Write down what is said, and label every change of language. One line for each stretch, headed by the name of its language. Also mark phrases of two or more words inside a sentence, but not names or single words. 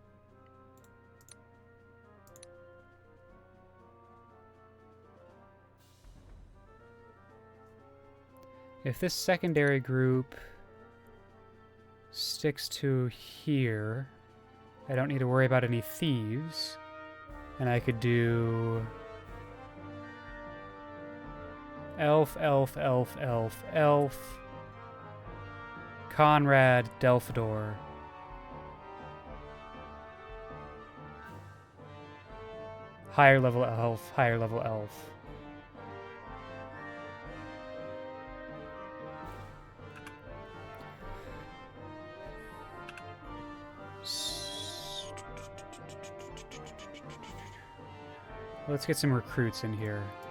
English: If this secondary group sticks to here, I don't need to worry about any thieves. And I could do elf, elf, elf, elf, elf, Conrad, Delphidor. Higher level elf, higher level elf. Let's get some recruits in here.